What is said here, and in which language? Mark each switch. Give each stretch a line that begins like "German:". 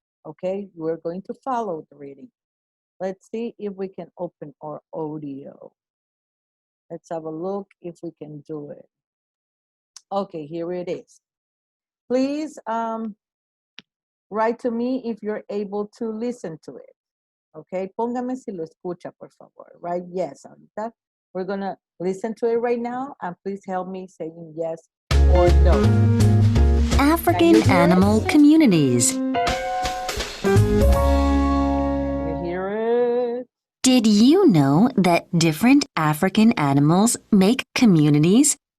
English: Okay, we're going to follow the reading. Let's see if we can open our audio. Let's have a look if we can do it. Okay, here it is. Please write to me if you're able to listen to it.
Spanish: Okay, póngame si lo escucha, por favor.
English: Right? Yes, ahorita. We're going to listen to it right now, and please help me saying yes or no. African animal communities. Can you hear it? Did you know that different African animals make communities?